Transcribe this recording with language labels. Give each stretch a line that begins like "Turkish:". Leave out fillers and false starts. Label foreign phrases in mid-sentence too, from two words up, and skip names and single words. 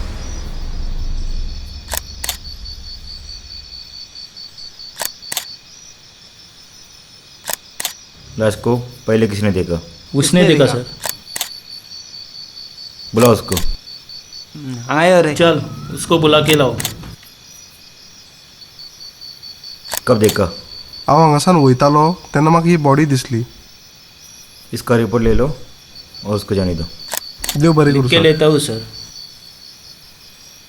Hindi: लाश को पहले किसने देखा? उसने देखा सर. बुलाओ उसको. आयो रे. चल उसको बुला के लाओ. कब देखा?
Konkani: हांव हांगासान वयतालो तेन्ना म्हाका ही बॉडी दिसली.
Hindi: इसका रिपोर्ट ले लो और उसको जाने दो.
Konkani: देव बरें
Hindi: लिख
Konkani: करूं
Hindi: के सर. लेता हूँ सर.